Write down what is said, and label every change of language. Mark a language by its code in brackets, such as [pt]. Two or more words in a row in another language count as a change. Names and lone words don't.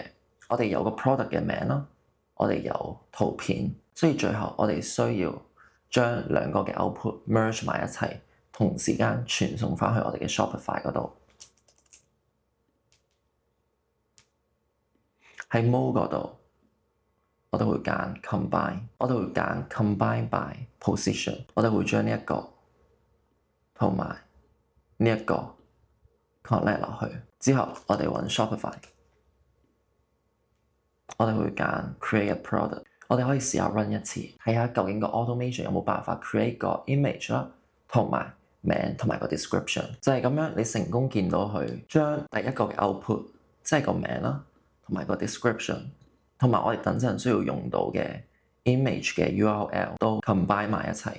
[yue] 我哋有個 product 嘅名啦，我哋有圖片，所以最後我哋需要將兩個嘅 [en] output merge [yue] 埋一齊，同時間傳送返去我哋嘅 Shopify 嗰度。喺 mode 嗰度，我哋會揀 combine， 我哋會揀 [en] combine by position， [yue] 我哋會將呢一個同埋呢一個 connect 落去。之後我哋揾 Shopify， 我哋會揀 [en] create a product， [yue] 我哋可以試下 run 一次，睇下究竟個 automation 有冇辦法 create 個 image 啦，同埋名同埋個 description。就係咁樣，你成功見到佢將第一個嘅 output， 即係個名啦，同埋個 description， 同埋我哋等陣需要用到嘅 image 嘅 URL 都 combine 埋一齊。